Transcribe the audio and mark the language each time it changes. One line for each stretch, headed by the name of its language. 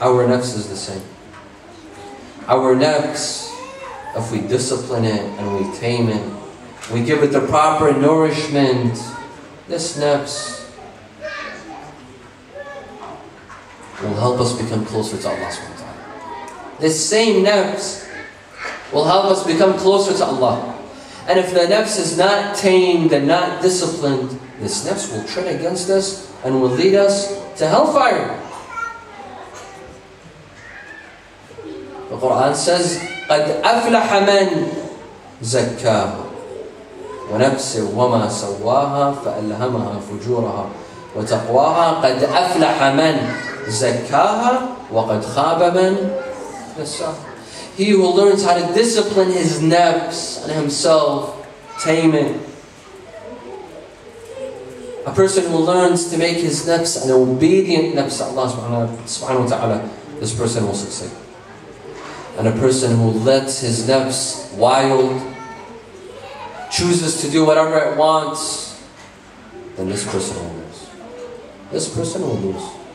English: Our nafs is the same. Our nafs, if we discipline it and we tame it, we give it the proper nourishment, this nafs will help us become closer to Allah subhanahu wa ta'ala. This same nafs will help us become closer to Allah. And if the nafs is not tamed and not disciplined, this nafs will turn against us and will lead us to hellfire. The Quran says,
Arabic: قَدْ أَفْلَحَ مَنْ زَكَّاهَا وَنَفْسٍ وَمَا سَوَّاهَا فَأَلْهَمَهَا فُجُورَهَا وَتَقْوَاهَا قَدْ أَفْلَحَ مَنْ زَكَّاهَا وَقَدْ خَابَ مَنْ دَسَّاهَا.
English: He who learns how to discipline his nafs and himself, tame it. A person who learns to make his nafs an obedient nafs to Allah subhanahu wa ta'ala, this person will succeed. And a person who lets his nafs wild, chooses to do whatever it wants, then this person will lose. This person will lose.